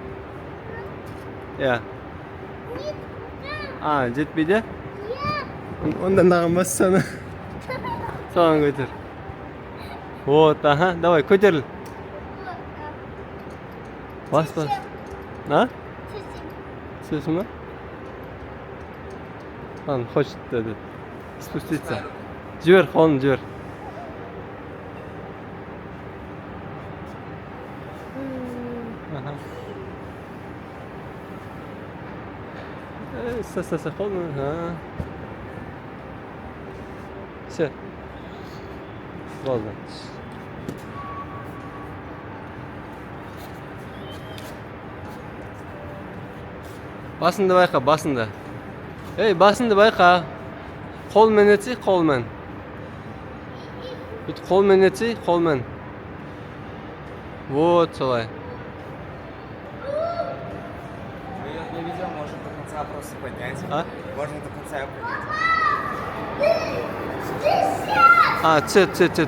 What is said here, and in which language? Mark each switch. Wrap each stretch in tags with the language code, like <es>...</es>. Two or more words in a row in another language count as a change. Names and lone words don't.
<kk>Я. Жетпейді? Онда наған бас саны. Соған көтер.</kk> <ru>Вот, аха, давай,</ru> <kk>көтеріл. Бас. Сөзім ба?</kk> <ru>Он хочет спуститься.</ru> <kk>Жібер, қолын жібер. Ұста, қолын. Все. Болды. Басынды байқа, басынды. Ей, басынды байқа. Қолмен етсей, қолмен. Қолмен етсей, қолмен. Вот, солай.</kk> <ru>Мы ее не ведем, можем до конца просто поднять. Можно до конца ее поднять.</ru>